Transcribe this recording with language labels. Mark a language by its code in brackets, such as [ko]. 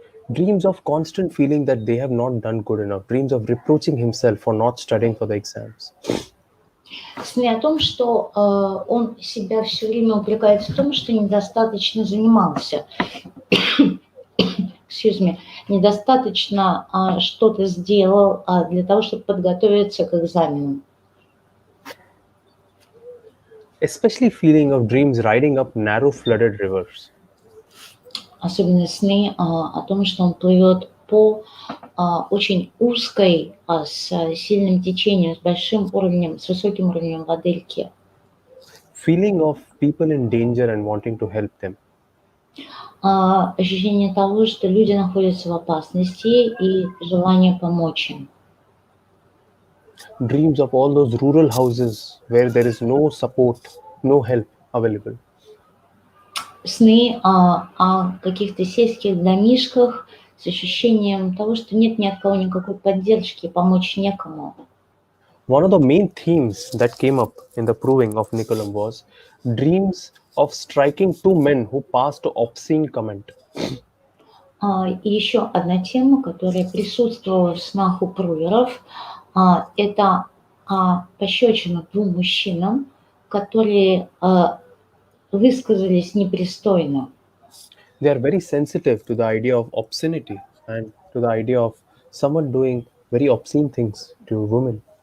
[en] Dreams of constant feeling that they have not done good enough. Dreams of reproaching himself for not studying for the exams. [ru] Сны о том, что он себя все время упрекает в том, что недостаточно занимался. [en] Excuse me, [ru] недостаточно что-то сделал для того, чтобы подготовиться к экзамену. [en] Especially feeling of dreams riding up narrow flooded rivers. [ru] Особенно сны о том, что он плывет по очень узкой, с сильным течением, с большим уровнем, с высоким уровнем воды реке. [en] Feeling of people in danger and wanting to help them. [ru] Ощущение того, что люди находятся в опасности и желание помочь им. [en] Dreams of all those rural houses where there is no support no help available. [ru] Сны о каких-то сельских домишках с ощущением того, что нет ни от кого никакой поддержки, помочь некому. [en] One of the main themes that came up in the proving of Nicolam was dreams of striking two men who passed an obscene comment. [ru] И еще одна тема, которая присутствовала в снах у Пруверов, это пощечина двум мужчинам, которые высказались непристойно. [en] They are very sensitive to the idea of obscenity and to the idea of someone doing very obscene things to women.